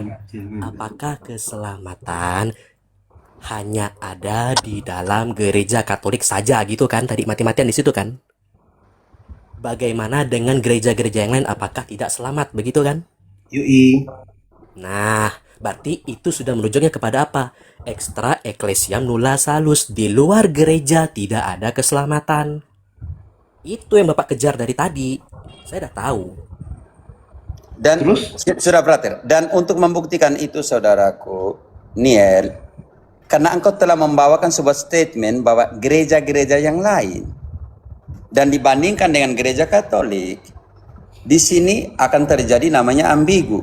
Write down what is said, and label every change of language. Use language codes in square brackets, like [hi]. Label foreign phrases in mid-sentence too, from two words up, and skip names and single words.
[id] apakah keselamatan hanya ada di dalam gereja Katolik saja gitu kan? Tadi mati-matian di situ kan? Bagaimana dengan gereja-gereja yang lain? Apakah tidak selamat begitu kan? Yui. Nah, berarti itu sudah menunjuknya kepada apa? [la] Extra ecclesiam nulla salus. [id] Di luar gereja tidak ada keselamatan. Itu yang Bapak kejar dari tadi. Saya udah tahu. Dan Terus? sudah Frater. Dan untuk membuktikan itu saudaraku, Niel, karena engkau telah membawakan sebuah statement bahwa gereja-gereja yang lain dan dibandingkan dengan gereja Katolik, di sini akan terjadi namanya ambigu.